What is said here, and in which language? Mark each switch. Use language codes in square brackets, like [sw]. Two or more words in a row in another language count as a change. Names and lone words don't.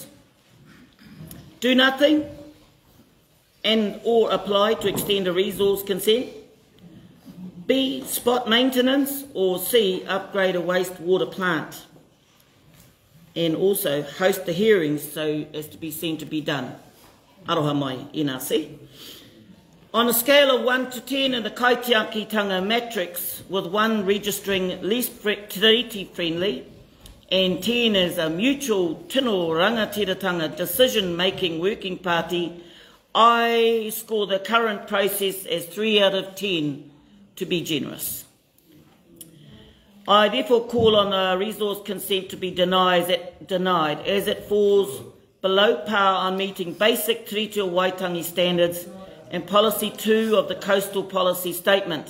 [en] Do nothing and or apply to extend a resource consent. B, spot maintenance, or C, upgrade a wastewater plant. And also host the hearings so as to be seen to be done. [mi] Aroha mai, [en] NRC. On a scale of 1 to 10 in the kaitiakitanga matrix, with 1 registering least treaty friendly and 10 as a mutual [mi] tino rangatiratanga [en] decision-making working party, I score the current process as 3 out of 10 to be generous. I therefore call on a resource consent to be denied as it falls below par on meeting basic Treaty o Waitangi standards and Policy 2 of the Coastal Policy Statement.